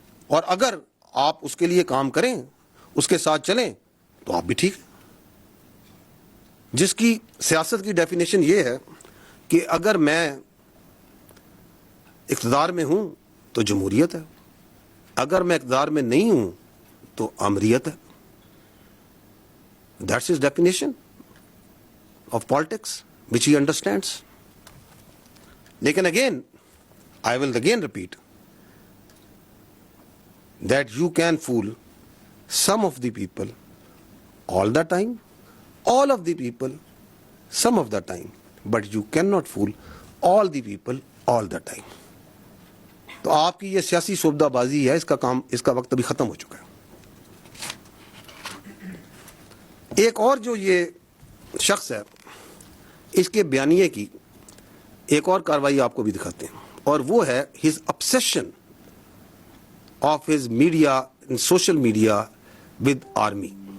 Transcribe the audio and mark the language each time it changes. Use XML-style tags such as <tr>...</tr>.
<ur>اور اگر آپ اس کے لیے کام کریں، اس کے ساتھ چلیں تو آپ بھی ٹھیک ہیں. جس کی سیاست کی ڈیفینیشن یہ ہے کہ اگر میں اقتدار میں ہوں تو جمہوریت ہے، اگر میں اقتدار میں نہیں ہوں تو امریت ہے.</ur> <en>That's his definition of politics, which he understands.</en> <ur>لیکن</ur> <en>again, I will again repeat that you can fool some of the people all the time, all of the people some of the time, but you cannot fool all the people all the time.</en> <ur>تو آپ کی یہ سیاسی سودہ بازی ہے، اس کا وقت ابھی ختم ہو چکا ہے. ایک اور جو یہ شخص ہے، اس کے بیانیے کی ایک اور کاروائی آپ کو بھی دکھاتے ہیں، اور وہ ہے</ur> <en>his obsession of his media, social media with army.</en>